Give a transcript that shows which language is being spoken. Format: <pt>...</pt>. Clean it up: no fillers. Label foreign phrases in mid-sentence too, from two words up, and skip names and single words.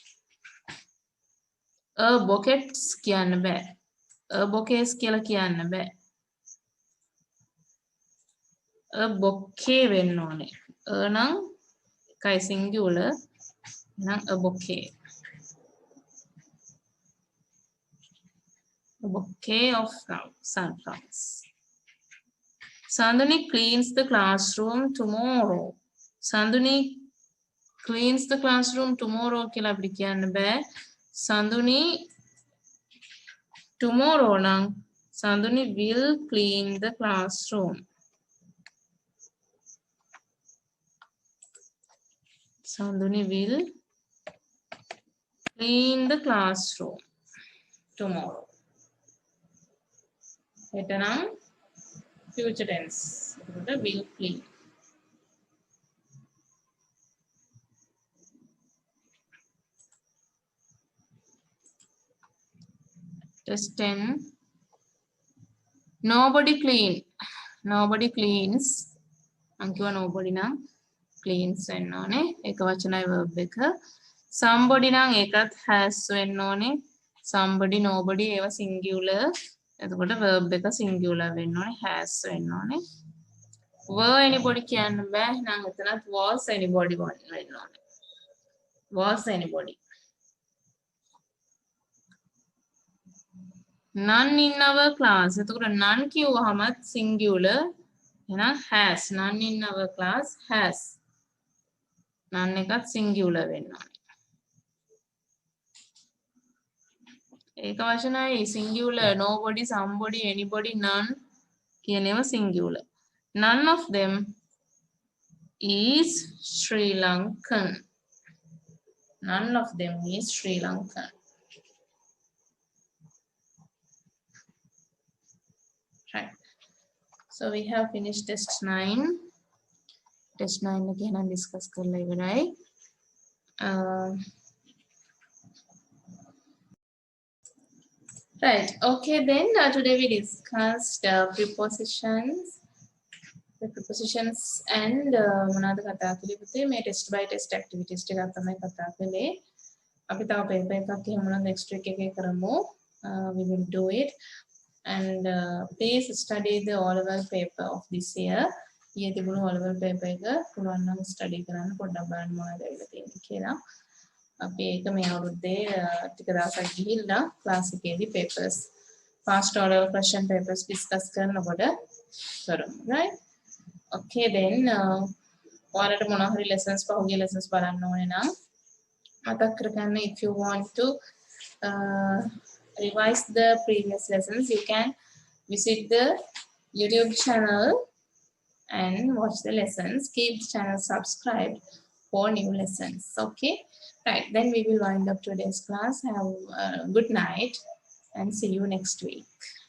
<en>A buckets</en> <si>කියන්න බෑ.</si> <en>A bouquets</en> <si>කියලා කියන්න බෑ.</si> <en>A bouquet</en> <si>වෙන්න ඕනේ. A නම් එකයි singular නම්</si> <en>a bouquet. A bouquet of sunflowers. Sanduni cleans the classroom tomorrow. Sanduni cleans the classroom tomorrow</en> <si>කියලා අපිට කියන්න බෑ.</si> <en>Sanduni tomorrow නම් Sanduni will clean the classroom. Sanduni will clean the classroom tomorrow.</en> <si>හෙට නම්</si> <en>future tense. Will clean. Test 10. Nobody clean. Nobody cleans. Ankiwa nobody na cleans වෙන්න ඕනේ.</en> <si>එක වචනයි verb එක. Somebody නම් ඒකත් has වෙන්න ඕනේ.</si> <en>Somebody nobody</en> <si>ඒවා singular. එතකොට verb එක singular වෙන්න ඕනේ. has වෙන්න ඕනේ.</si> <en>Were anybody</en> <si>කියන්න බෑ. නම් එතනත්</si> <en>was anybody</en> <si>වෙන්න ඕනේ.</si> <en>Was anybody. None in our class.</en> <si>එතකොට none කිව්වහමත් singular. එහෙනම් has.</si> <en>None in our class has. None</en> <si>එකත් singular වෙන්න ඕනේ. ඒක වචනයි singular.</si> <en>Nobody, somebody, anybody, none</en> <si>කියන ඒවා singular.</si> <en>None of them is Sri Lankan. None of them is Sri Lankan. Right. So we have finished test 9. Test 9 again and discuss</en> <si>කරලා ඉවරයි.</si> <en>Right. Okay, then today we discussed prepositions. The prepositions and</en> <si>මොනවාද කතා කළේ පුතේ මේ</si> <en>test by test activities</en> <si>ටිකක් තමයි කතා කළේ. අපි තව paper එකක් එහෙම නම්</si> <en>next week</en> <si>එකේ කරමු.</si> <en>We will do it. And please study the O-level paper of this year.</en> <si>ඊයේ තිබුණු O-level paper එක පුළුවන් නම් study කරන්න පොඩ්ඩක් බලන්න මොනවද ඇවිල්ලා තියෙන්නේ කියලා. අපි ඒක මේ අවුරුද්දේ ටික දවසක් ගිහිල්ලා class එකේදී</si> <en>papers past O-level question papers discuss</en> <si>කරනකොට කරමු. Right?</si> <en>Okay, then</en> <si>ඔයාලට මොනවා හරි lessons පහුගිය lessons බලන්න ඕනේ නම් මතක් කරගන්න.</si> <en>If you want to revise the previous lessons, you can visit the YouTube channel and watch the lessons. Keep the channel subscribed for new lessons. Okay, right, then we will wind up today's class. Have a good night and see you next week.</en>